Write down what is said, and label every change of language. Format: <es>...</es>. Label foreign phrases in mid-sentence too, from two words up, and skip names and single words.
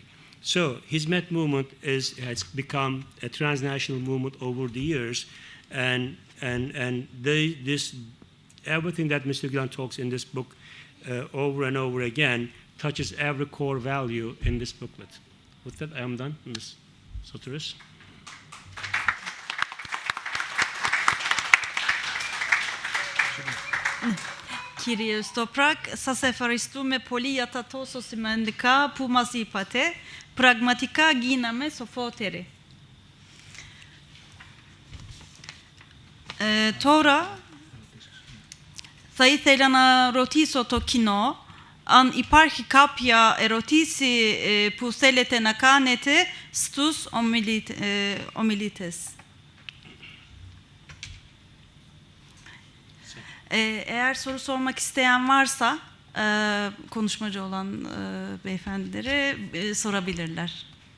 <en>So Hizmet movement has become a transnational movement over the years, and this everything that Mr. Gülen talks in this book over and over again touches every core value in this booklet. With that, I am done, Ms. Sotiris.</en> <el>Κύριε Στοπράκ, σας ευχαριστούμε πολύ για τα τόσο σημαντικά που μας είπατε. Πραγματικά γίναμε σοφότεροι. Τώρα θα ήθελα να ρωτήσω το κοινό αν υπάρχει κάποια ερώτηση που θέλετε να κάνετε στους ομιλητές.</el> <tr>Eğer soru sormak isteyen varsa konuşmacı olan beyefendilere sorabilirler.</tr>